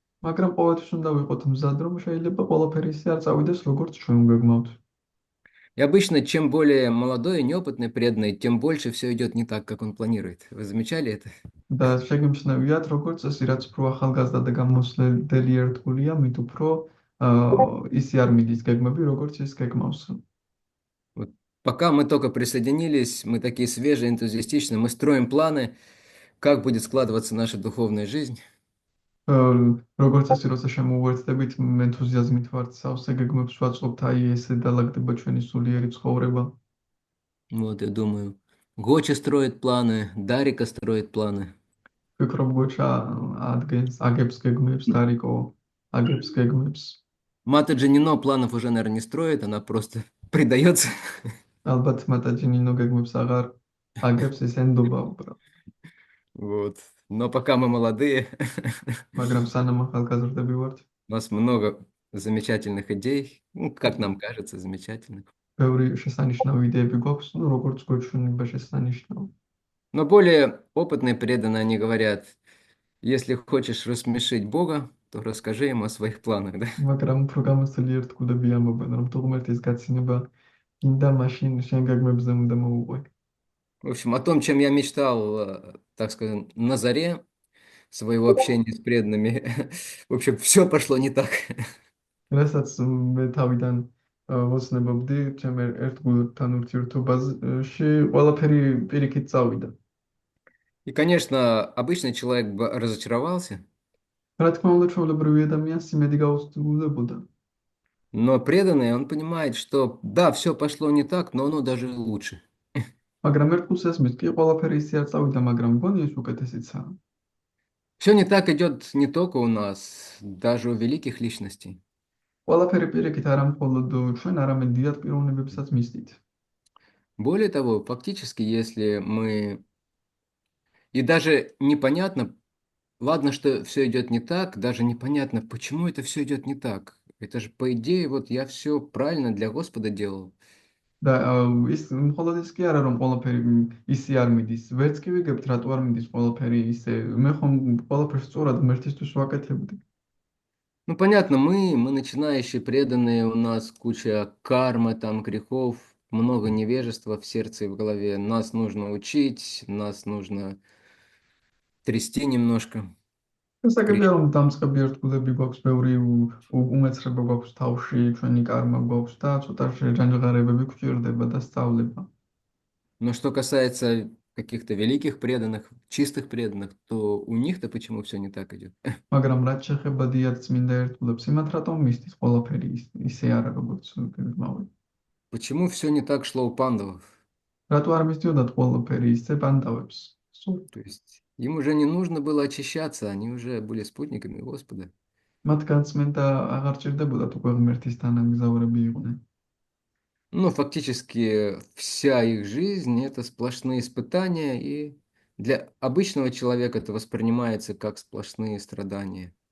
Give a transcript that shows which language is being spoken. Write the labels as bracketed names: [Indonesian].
[Georgian] მაგრამ ყოველთვის უნდა ვიყოთ მზად, რომ შეიძლება ყველაფერი ისე არ წავიდეს, როგორც ჩვენ გვეგმავთ. [Russian] И обычно, чем более молодой и неопытный преданный, тем больше все идет не так, как он планирует. Вы замечали это? [Georgian] და შეგიმჩნევიათ, როგორც წესი, რაც უფრო ახალგაზრდა და გამოცდელი ერთგულია, მით უფრო ისე არ მიდის გეგმები, როგორც ის გეგმავს. [Russian] Вот пока мы только присоединились, мы такие свежие, энтузиастичные, мы строим планы, как будет складываться наша духовная жизнь. [Georgian] როგორც წესი, როცა შემოვერთდებით, ენთუზიაზმით ვართ სავსე გეგმებს ვაწყობთ, აი ესე დალაგდება ჩვენი სულიერი ცხოვრება. [Russian] Вот, я думаю, Гоча строит планы, Дарика строит планы. [Georgian] ვფიქრობ, გოჩა აგებს გეგმებს, დარიკო აგებს გეგმებს. [Russian] Матаджи Нино планов уже, наверное, не строит, она просто предается. [Georgian] ალბათ მატაჯინინო გეგმებს აღარ აგებს, ეს ენდობა უბრალოდ. [Russian] Вот. Но пока мы молодые, [Georgian] მაგრამ სანამ ახალგაზრდები ვართ, [Russian] у нас много замечательных идей, ну, как нам кажется, замечательных. [Georgian] ბევრი შესანიშნავი იდეები გვაქვს, [Russian] ну, [Georgian] როგორც გვეჩვენება შესანიშნავი. [Russian] Но более опытные преданные, они говорят: Если хочешь рассмешить Бога, то расскажи ему о своих планах, да? [Georgian] მაგრამ უფრო გამოცდილი ერთგულები ამბობენ, რომ თუ ღმერთის გაცილება გინდა, მაშინ შენ გაგმებზე უნდა მოუყვე. [Russian] В общем, о том, чем я мечтал, так скажем, на заре своего общения с преданными. В общем, все пошло не так. [Georgian] რასაც მე თავიდან ვოცნებობდი ჩემ ერთგულთან ურთიერთობაში, ყველაფერი პირიქით წავიდა. [Russian] И, конечно, обычный человек бы разочаровался, [Georgian] რა თქმა უნდა, ჩვეულებრივი ადამიანს იმედი გაუცდილდებოდა. [Russian] но преданный, он понимает, что да, все пошло не так, но оно даже лучше. [Georgian] მაგრამ ერთგულს ესმის, კი ყველაფერი ისე არ წავიდა, მაგრამ მგონი ეს უკეთესიცაა. [Russian] Все не так идет не только у нас, даже у великих личностей. [Georgian] ყველაფერი პირიქით არა მხოლოდ ჩვენ, арамედ დიდად პიროვნებებსაც მისდით. [Russian] Более того, фактически, если мы... И даже непонятно, ладно, что все идет не так, даже непонятно, почему это все идет не так. Это же, по идее, вот я все правильно для Господа делал. [Georgian] და ის მხოლოდ ის კი არა, რომ ყველაფერი ისე არ მიდის. ვერც კი ვიგებთ, რატო არ მიდის ყველაფერი ისე. მე ხომ ყველაფერს სწორად ღმერთისთვის ვაკეთებდი. [Russian] Ну, понятно, мы начинающие преданные, у нас куча кармы, там, грехов, много невежества в сердце и в голове. Нас нужно учить, нас нужно трясти немножко. [Georgian] შესაძლოა რომ დამწყები ერთგულები გვაქვს, ბევრი უმეცრება გვაქვს თავში, ჩვენი კარმა გვაქვს და ცოტა ჯანჯღარებები გვჭირდება და სწავლება. [Russian] Но что касается каких-то великих преданных, чистых преданных, то у них-то почему все не так идет? [Georgian] მაგრამ რაც შეეხება დიად წმინდა ერთგულებს, იმათ რატომ მისდის ყველაფერი ისე არა, როგორც გმავი. [Russian] Почему все не так шло у пандавов? [Georgian] რატო არ მისდიოდათ ყველაფერი ისე პანდავებს? სულ [Russian] То есть им уже не нужно было очищаться, они уже были спутниками Господа. [Georgian] მათ გაწმენდა აღარ ჭირდებოდათ უკვე ღმერთის თანამგზავრები იყვნენ. [Russian] Ну, фактически вся их жизнь – это сплошные испытания, и для обычного человека это воспринимается как сплошные страдания.